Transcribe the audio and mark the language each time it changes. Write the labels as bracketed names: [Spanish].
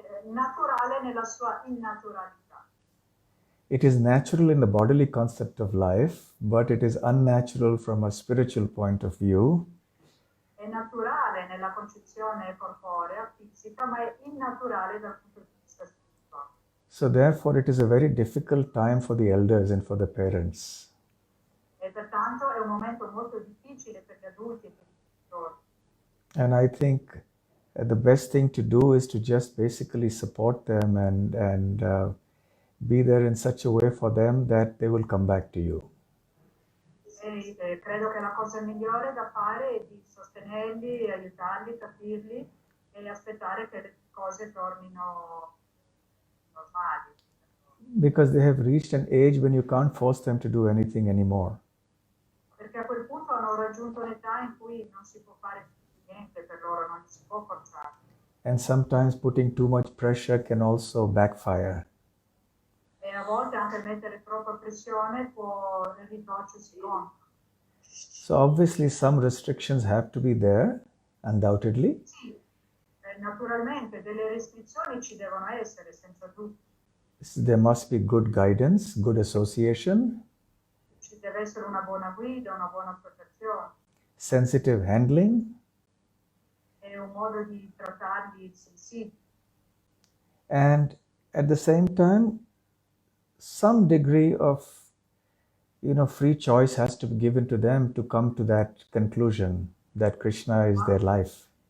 [Italian] naturale nella sua innaturalità. [English] It is natural in the bodily concept of life, but it is unnatural from a spiritual point of view. [Italian] È naturale nella concezione corporea, fisica, ma è innaturale dal punto di vista spirituale. [English] So therefore, it is a very difficult time for the elders and for the parents. [Italian] E pertanto è un momento molto difficile per gli adulti e per i genitori. [English] And I think the best thing to do is to just basically support them and be there in such a way for them that they will come back to you. [Italian] E credo che la cosa migliore da fare è di sostenerli, aiutarli, capirli e aspettare che le cose tornino normali. [English] Because they have reached an age when you can't force them to do anything anymore. [Italian] Perché a quel punto hanno raggiunto un'età in cui non si può fare niente per loro, non si può forzare. [English] And sometimes putting too much pressure can also backfire. [Italian] E a volte anche mettere troppa pressione può ritorcersi contro. [English] So obviously some restrictions have to be there, undoubtedly. [Italian] Sì, naturalmente delle restrizioni ci devono essere, senza dubbio. [English] There must be good guidance, good association, [Italian] Ci deve essere una buona guida, una buona associazione [English] sensitive handling, [Italian] e un modo di trattarli sensibili. [English] and at the same time, some degree of free choice has to be given to them to come to that conclusion that Krishna is their life.